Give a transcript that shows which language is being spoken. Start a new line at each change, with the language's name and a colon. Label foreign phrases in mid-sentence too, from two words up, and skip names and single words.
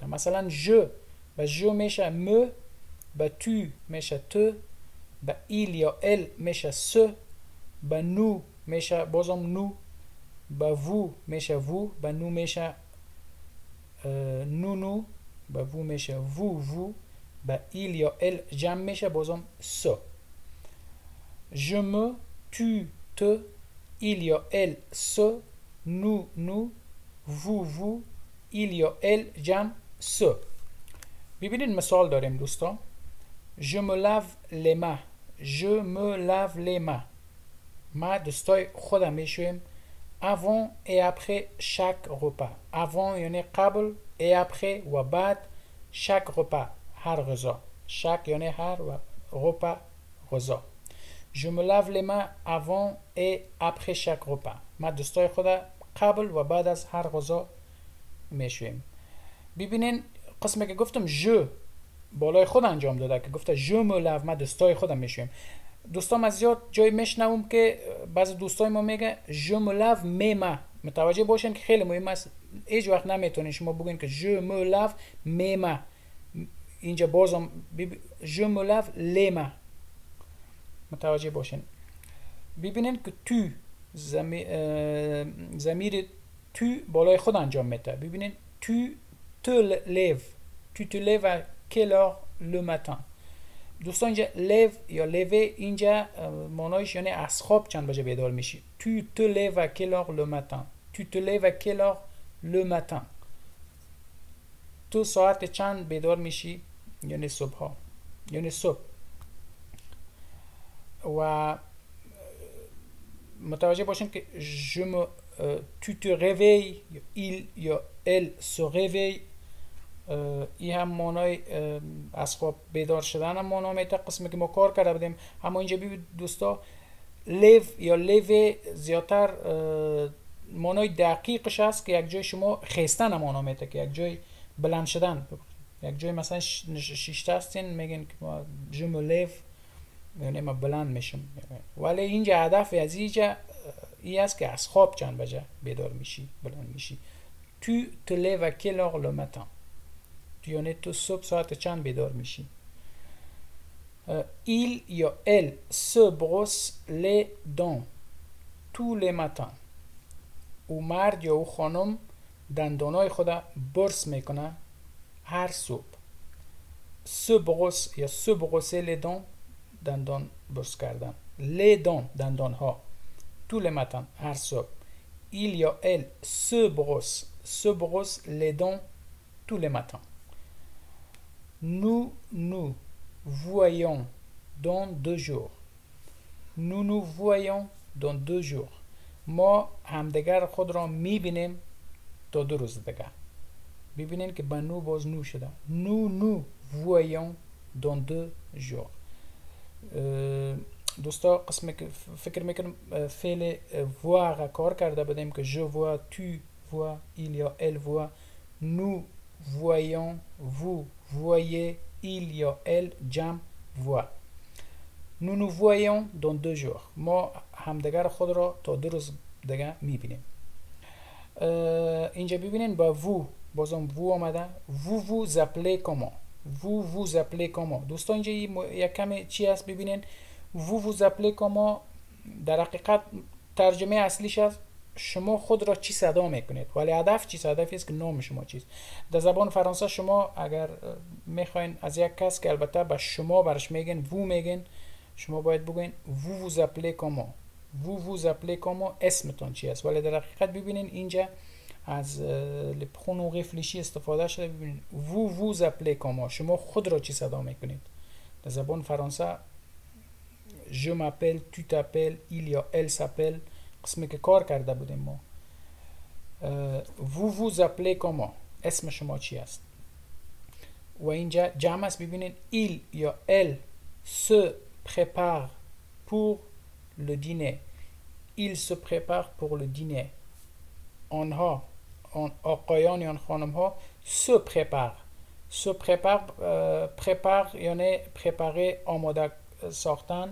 Persian: مثلا je با je میشه me، با تو میشه تو، با il یا elle میشه se، با nous میشه بازم nous با وو میشه وو، با نو میشه نو، با وو میشه وو، با ایل یا ال جمع میشه بازم سو.
French: je me، tu، te، il یا elle se, nous, vous, il یا ال جمع سو.
Persian: ببینید مثال داریم دوستان.
French: je me lave les mains، je me lave les mains،
Persian: ما دستای خودم میشویم
French: avant et après chaque repas.
Persian: avant یعنی قبل
French: et après
Persian: و بعد
French: chaque repas
Persian: هر غذا. chaque یعنی هر و repas غذا.
French: je me lave les mains avant et après chaque repas.
Persian: ما دستای خود قبل و بعد از هر غذا میشویم. ببینین قسمی که گفتم je بالای خود انجام داده که گفته
French: je me lave،
Persian: ما دستای خودم میشویم. دوستان از زیاد جای میشنوم که بعضی دوستای ما میگه
French: je me lave mes mains.
Persian: متوجه باشین که خیلی مهم است. هیچ وقت نمیتونین شما بگین که
French: je me lave mes mains.
Persian: اینجا بازم
French: je me lave les mains.
Persian: متوجه باشین. ببینین که تو ضمیر تو بالای خود انجام میده.
French: ببینین tu te lèves، tu te lèves à quelle heure le matin.
Persian: دوستان اینجا لیو یا لیوه اینجا معنایش یعنی از خواب چند بجه بیدار میشی.
French: tu te lèves à quelle heure le matin، tu te lèves à quelle heure le matin.
Persian: تو ساعت چند بیدار میشی یعنی صبح ها، یعنی صبح. و متوجه باشین که
French: je me tu te réveilles، il یا elle se réveille،
Persian: این هم معنای از خواب بیدار شدن هم معنی میده. قسمی که ما کار کرده بودیم اما اینجا ببینید دوستا لیو یا لیو زیادتر معنای دقیقش است که یک جای شما خیستن هم معنی میده که یک جای بلند شدن. یک جای مثلا شیشته هستین میگن که ما
French: je me lève
Persian: یعنی ما بلند میشم، ولی اینجا هدف از اینجا این است که از خواب چند بجه بیدار میشی بلند میشی.
French: tu te lèves à quelle heure le matin،
Persian: یعنی تو صبح ساعت چند بیدار میشی.
French: il یا elle se brosse les dents tous les matins.
Persian: او مرد یا او خانم دندانای خود برس میکنه هر صبح.
French: se brosse یا se brosser les dents
Persian: دندان برس کردن.
French: les dents
Persian: دندان ها.
French: tous les matins
Persian: هر صبح.
French: il یا elle se brosse les dents tous les matins. nous voyons dans 2 jours. nous voyons dans 2 jours.
Persian: ما همدیگر خود را میبینیم تا 2 روز دیگه. ببینین که با نو باز نو شده.
French: nous voyons dans 2 jours.
Persian: دوستا قسمی که فکر میکنم فعل voir کار کرده بودیم که
French: je vois، tu vois، il
Persian: یا
French: elle voit. nous voyons، vous voyez، il یا elle جمع voit. nous nous voyons dans 2 jours.
Persian: ما همدیگر خود را تا 2 روز دیگه میبینیم. اینجا ببینین با vous بازم vous آمده.
French: vous vous appelez comment، vous vous appelez comment.
Persian: دوستان اینجا یک کمی چی هست ببینین.
French: vous vous appelez comment
Persian: در حقیقت ترجمه اصلیش است شما خود را چی صدا میکنید، ولی هدف چیست؟ هدفی است که نام شما چیست. در زبان فرانسه شما اگر میخواین از یک کس که البته به شما برش میگن vous میگن، شما باید بگوین
French: vous vous appelez comment، vous vous appelez comment
Persian: اسمتون چی است. ولی در حقیقت ببینین اینجا از لپخون réfléchi استفاده شده. ببینین
French: vous vous appelez comment
Persian: شما خود را چی صدا میکنید. در زبان فرانسه
French: je m'appelle، tu t'appelles، il
Persian: یا
French: elle s'appelle
Persian: قسمی که کار کرده بودیم ما.
French: vous vous appelez comment
Persian: اسم شما چی است. و اینجا جمع است. ببینین
French: il یا elle se prépare pour le dîner، il se prépare pour le dîner.
Persian: آنها آقایان یا خانم ها
French: se prépare، se prépare prépare
Persian: یعنی préparer آماده ساختن.